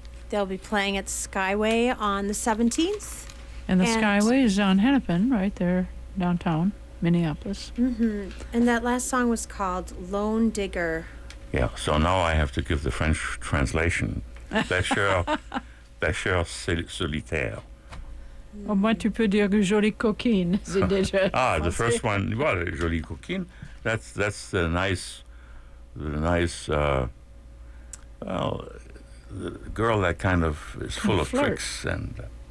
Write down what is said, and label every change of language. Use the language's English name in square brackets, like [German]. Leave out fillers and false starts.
[English] They'll be playing at Skyway on the 17th. And the Skyway is on Hennepin, right there downtown Minneapolis. Mm-hmm. And that last song was called Lone Digger. Yeah, so now I have to give the French translation. [French] Pêcheur solitaire. Au moins, tu peux dire que jolie coquine, c'est déjà... [English] Ah, the first one, well, jolie coquine, that's the nice, well, the girl that kind of is full of tricks and...